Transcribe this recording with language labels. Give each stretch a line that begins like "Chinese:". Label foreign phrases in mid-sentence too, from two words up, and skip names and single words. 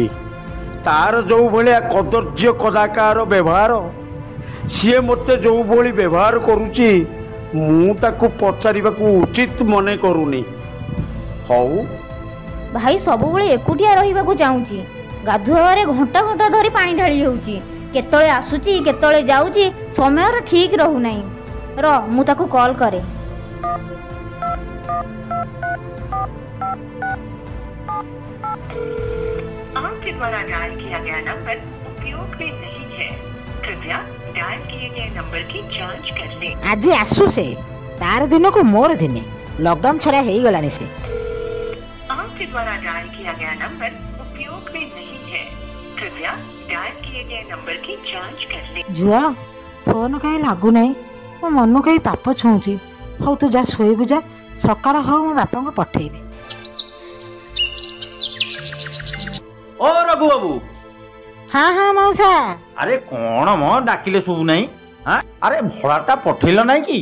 Odia: ତାର ଯେଉଁ ଭଳିଆ କଦର୍ଯ୍ୟ କଦାକାର ବ୍ୟବହାର, ସିଏ ମୋତେ ଯେଉଁଭଳି ବ୍ୟବହାର କରୁଛି, ମୁଁ ତାକୁ ପଚାରିବାକୁ ଉଚିତ ମନେ କରୁନି। ହଉ, ଭାଇ ସବୁବେଳେ ଏକୁଟିଆ ରହିବାକୁ ଚାହୁଁଛି। ଗାଧୁଆରେ ଘଣ୍ଟା ଘଣ୍ଟା ଧରି ପାଣି ଢାଳି ହେଉଛି। କେତେବେଳେ ଆସୁଛି କେତେବେଳେ ଯାଉଛି, ସମୟର ଠିକ ରହୁନାହିଁ। ମୁଁ ତାକୁ କଲ୍ କରେ।
Hindi: आपके द्वारा डायल किया गया नंबर उपयोग में नहीं है, कृपया डायल किए गए नंबर की जांच कर लें।
Odia: ଆଜି ଆସୁ ସେ, ତାର ଦିନକୁ ମୋର ଦିନେ ଲଗାମ ଛଡ଼ା ହେଇଗଲାଣି ସେ।
Hindi: आपके द्वारा डायल किया गया नंबर उपयोग में नहीं है, कृपया डायल किए गए नंबर की जांच कर लें।
Odia: ଝୁଅ, ଫୋନ କାହିଁ ଲାଗୁନାହିଁ? ମୋ ମନକୁ କାହିଁ ପାପ ଛୁଉଁଛି। ହଉ ତୁ ଯା ଶୋଇବୁ ଯା, ସକାଳ ହଉ ମୋ ବାପାଙ୍କୁ ପଠେଇବି। ଓ ରଘୁ ବାବୁ। ହଁ ହଁ ମଉସା। ଆରେ କ'ଣ ମ ଡାକିଲେ ଶୁଭୁ ନାହିଁ? ଆରେ ଭଡ଼ାଟା ପଠେଇଲ ନାହିଁ କି?